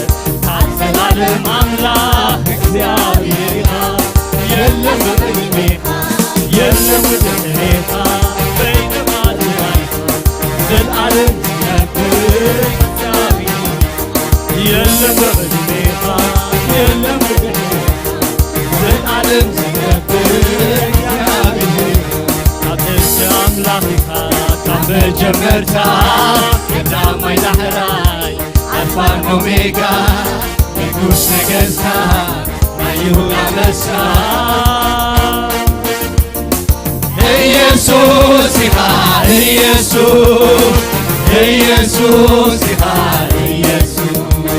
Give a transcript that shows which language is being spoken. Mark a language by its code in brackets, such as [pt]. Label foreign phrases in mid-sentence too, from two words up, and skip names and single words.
[ti] ታዘላለም አምላኽ እግዚአብሔር ኢኻ [am] የለም በቅድሜኻ የለም ወድሬኻ [ti] በይንማትኻ ዘለዓለም ትነብር እግዚአብሔር [am] የለም በቅድሜኻ የለም ወድሬኻ [ti] ዘለዓለም ትነብር አምላኽ ኢኻ ካብ መጀመርታ ቀዳማይ ዳሕራይ አልፋን ኦሜጋ ንጉስ ነገሥታት ናይ ይሁዳ አንበሳ ኢየሱስ ኢኻ ኢየሱስ ኢየሱስ ኢኻ ኢየሱስ